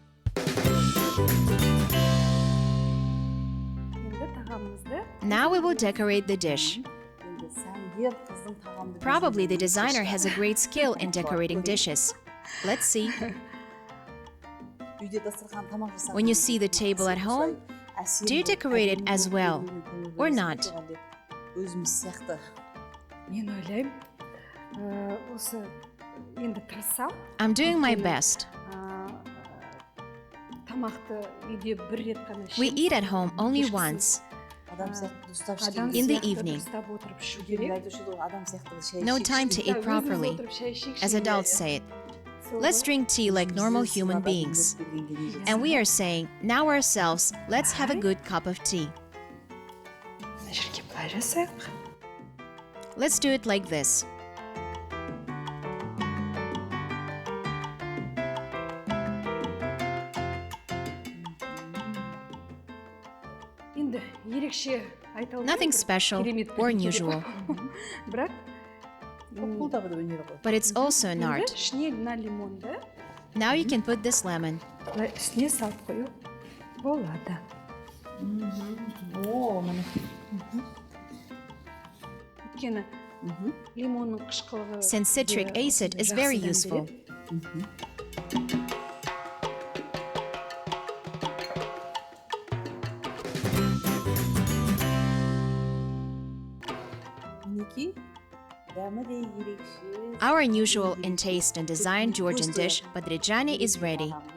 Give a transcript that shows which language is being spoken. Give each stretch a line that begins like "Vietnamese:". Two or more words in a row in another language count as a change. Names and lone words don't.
English: Now we will decorate the dish. Probably the designer has a great skill in decorating dishes. Let's see. When you see the table at home, do you decorate it as well or not?
Kazakh: Мен ойлаймын, осы енді тырыссам,
English: I'm doing my best.
Kazakh: тамақты үйде бір рет қана
English: We eat at home only once, in the evening. No time to eat properly, as adults say it. Let's drink tea like normal human beings. And we are saying, now ourselves, let's have a good cup of tea. Let's do it like this.
Kazakh: енді ерекше айта алмаймын.
English: Nothing special or unusual,
Kazakh: Бірақ
English: but it's also an art.
Kazakh: ішіне мына лимонды
English: Now you can put this lemon.
Kazakh: былай үстіне салып қою болады. Өйткені лимонның қышқылығы
English: Since citric acid is very useful. Our unusual in taste and design Georgian dish, Badrigani, is ready.